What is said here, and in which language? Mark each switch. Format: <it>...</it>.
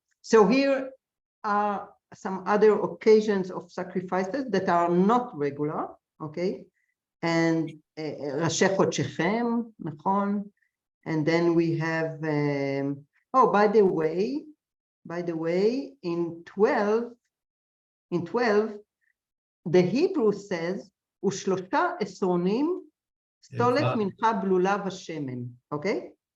<en>So here are some other occasions of sacrifices that are not regular, okay? And</en> <he>ראשי חודשכם, נכון?</he> <en>And then we have, oh, by the way, in 12, the Hebrew says,</en> <he>ושלושה עשרונים סטולת מנחה בלולה ושמן,</he> <en>okay?</en>